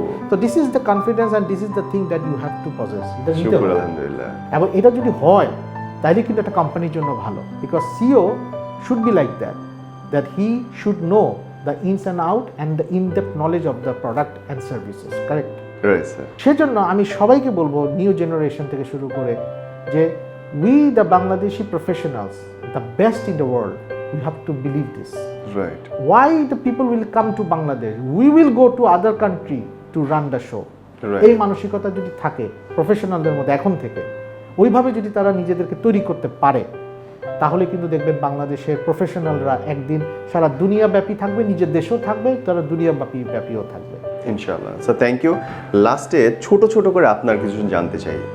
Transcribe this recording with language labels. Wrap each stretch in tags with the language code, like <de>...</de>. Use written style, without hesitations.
<en>তো this is the confidence and this is the thing that you have to possess.</en> <ar>আলহামদুলিল্লাহ।</ar> <bn>এবং এটা যদি হয় তাহলে কিন্তু একটা কোম্পানির জন্য ভালো,</bn> <en>Because CEO should be like that he should know the ins and out and the in depth knowledge of the product and services, correct?</en> <bn>সেজন্য আমি সবাইকে বলবো, নিউ জেনারেশন থেকে শুরু করে, যে</bn> <en>we the Bangladeshi professionals, the best in the world, we have to believe this. Right. Why the people will come to Bangladesh? We will go to other country to run the show. Right.</en> <bn>এই মানসিকতা যদি থাকে প্রফেশনালদের মধ্যে এখন থেকে, ওইভাবে যদি তারা নিজেদেরকে তৈরি করতে পারে, তাহলে কিন্তু দেখবেন বাংলাদেশের প্রফেশনালরা একদিন সারা দুনিয়াব্যাপী থাকবে, নিজের দেশেও থাকবে, তারা দুনিয়াব্যাপীও থাকবে</bn> <en>ইনশাআল্লাহ। So thank you.</en> <bn>লাস্টে ছোট ছোট করে আপনার কিছু জানতে চাই।</bn>